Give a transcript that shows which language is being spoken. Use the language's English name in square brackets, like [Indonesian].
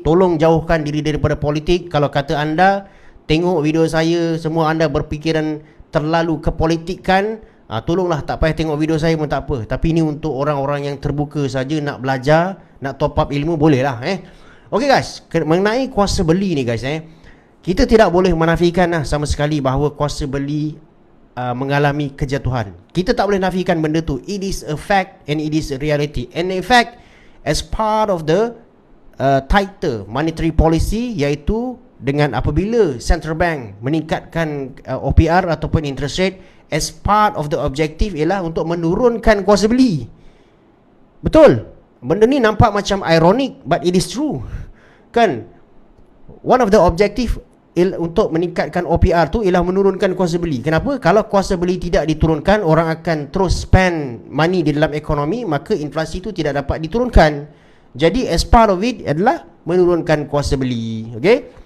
[Malay] Tolong jauhkan diri daripada politik. Kalau kata anda tengok video saya, semua anda berfikiran terlalu kepolitikan, tolonglah tak payah tengok video saya pun tak apa. Tapi ini untuk orang-orang yang terbuka saja, nak belajar, nak top up ilmu, boleh lah Okey guys, mengenai kuasa beli ni guys kita tidak boleh menafikan sama sekali bahawa kuasa beli mengalami kejatuhan. Kita tak boleh nafikan benda tu. [English] It is a fact and it is a reality. And in fact, as part of the tighter monetary policy, [Malay] iaitu dengan apabila [English] central bank [Malay] meningkatkan OPR ataupun [English] interest rate, as part of the objective [Malay] ialah untuk menurunkan kuasa beli. Betul. Benda ni nampak macam ironic, [English] but it is true. [Malay] Kan? [English] One of the objective [Malay] untuk meningkatkan OPR tu ialah menurunkan kuasa beli. Kenapa? Kalau kuasa beli tidak diturunkan, orang akan terus [English] spend money [Malay] di dalam ekonomi, maka inflasi itu tidak dapat diturunkan. Jadi [English] as part of it [Malay] adalah menurunkan kuasa beli. Okay?